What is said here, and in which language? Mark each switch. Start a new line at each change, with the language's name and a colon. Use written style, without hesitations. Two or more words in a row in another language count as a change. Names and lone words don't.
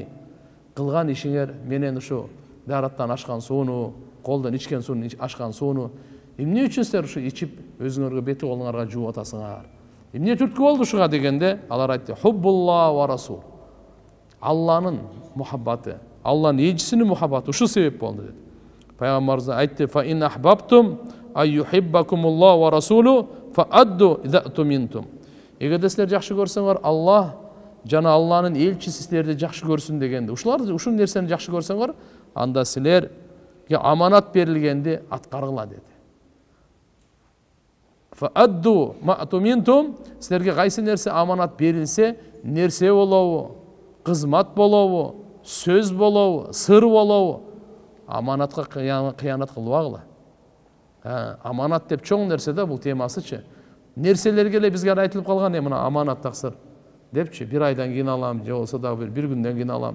Kyrgyz: Кылган ишиңер менен ушу дараттан ашкан сууну, колдон ичкен сууну, ашкан сууну эмне үчүн силер ушу ичип өзүңөргө бети колуңарга жууп атасыңар? Эмне түрткү болду ушуга дегенде, алар айтты:
Arabic: "حب الله والرسول."
Kyrgyz: Алланын мухаббаты, Алланын элчисинин мухаббаты ушу себеп болду dedi. Пайгамбарыбыз айтты:
Arabic: "فإن أحببتم أن يحبكم الله ورسوله فأدوا إذا اؤتمنتم."
Kyrgyz: Эгерде силер жакшы көрсөңөр, Аллах жана Алланын элчиси силерди жакшы көрсүн дегенде, ушул нерсени жакшы көрсөңөр, анда силерге аманат берилгенди аткаргыла dedi.
Arabic: فأدوا ما اؤتمنتم,
Kyrgyz: силерге кайсы нерсе аманат берилсе, нерсе болобу, кызмат болобу, сөз болобу, сыр болобу, аманатка кыянат кылбагыла. Аманат деп чоң нерсе да бул темасычы. Нерселерге эле бизге айтылып калган, мына аманат таксыр депчи, бир айдан кийин алам, же болсо дагы бир күндөн кийин алам.